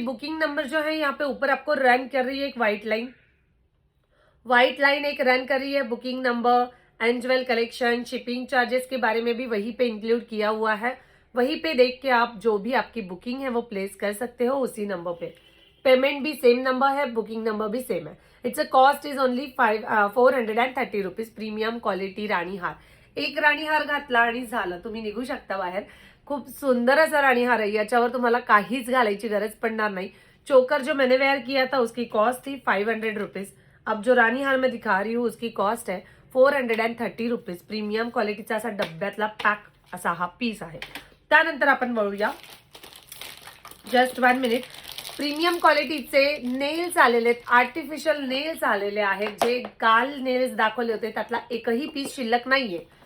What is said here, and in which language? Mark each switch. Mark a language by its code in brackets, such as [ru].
[hi] Booking number जो है यहाँ पे ऊपर आपको रन कर रही है एक व्हाइट लाइन एक रन कर रही है. Booking number, एंजवेल collection, shipping charges के बारे में भी वहीं पे इंक्लूड किया हुआ है. वहीं पे देख के आप जो भी आपकी बुकिंग है वो प्लेस कर सकते हो उसी नंबर पे. पेमेंट भी सेम नंबर है, बुकिंग नंबर भी सेम है. [en] It's a cost is only 430 rupees. Premium quality राणी हार. [mr] एक राणी हार घातला आणि झालं, तुम्ही निघू शकता बाहेर. खूप सुंदर असा राणी हार आहे, याच्यावर तुम्हाला काहीच घालायची गरज पडणार नाही. [hi] चोकर जो मैंने वेयर किया था उसकी कॉस्ट थी 500 रुपीज. अब जो राणी हार मैं दिखा रही हूँ उसकी कॉस्ट है 430 रुपीज. [mr] प्रीमियम क्वालिटीचा असा डब्यातला पॅक असा हा पीस आहे. त्यानंतर आपण वळूया, [en] Just 1 minute. [mr] प्रीमियम क्वालिटीचे नेल्स आलेले आहेत, आर्टिफिशियल नेल्स आलेले आहेत. जे काल नेल्स दाखवले होते त्यातला एकही पीस शिल्लक नाहीये.